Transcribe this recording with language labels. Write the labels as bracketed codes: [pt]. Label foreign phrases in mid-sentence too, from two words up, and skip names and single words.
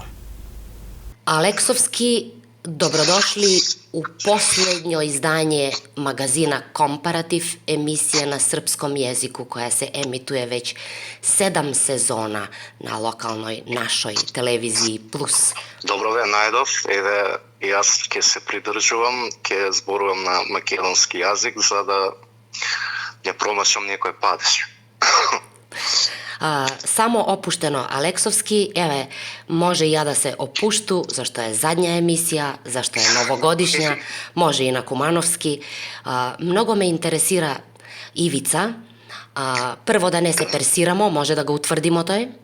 [sr] Aleksovski, dobrodošli u posljednjo izdanje magazina Komparativ, emisija na srpskom jeziku koja se emituje već 7 sezona na lokalnoj našoj televiziji Plus. [mk] Dobro ве најдов, еве јас ќе се придржувам, ќе зборувам на македонски јазик за да не промашам некој падеж. [sr] Samo opušteno Aleksovski, može i ja da se opuštu, zašto je zadnja emisija, zašto je novogodišnja, može i na kumanovski. Mnogo me interesira Ivica. Prvo da ne se persiramo, može da ga utvrdimo to je?